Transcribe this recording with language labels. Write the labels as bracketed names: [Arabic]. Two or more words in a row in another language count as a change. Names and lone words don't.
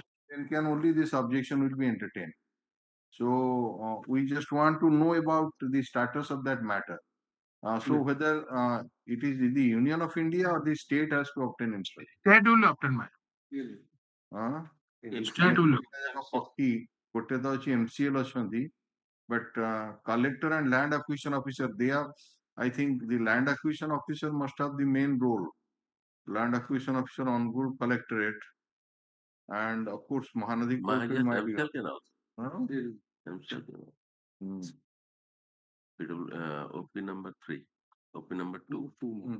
[English] then can only this objection will be entertained. So we just want to know about the status of that matter. So whether it is the Union of India or the state has to obtain instruction. State will obtain, my. State will. [Odia] ପକ୍ଷୀ ଗୋଟେ ତ ଅଛି MCL ଅଛନ୍ତି [English] but collector and land acquisition officer, they are, I think the land acquisition officer must have the main role. Land acquisition officer on good collectorate, and of course Mahanadi Coalfield might be. MCL can also. MCL can also. OP number 3, OP number 2.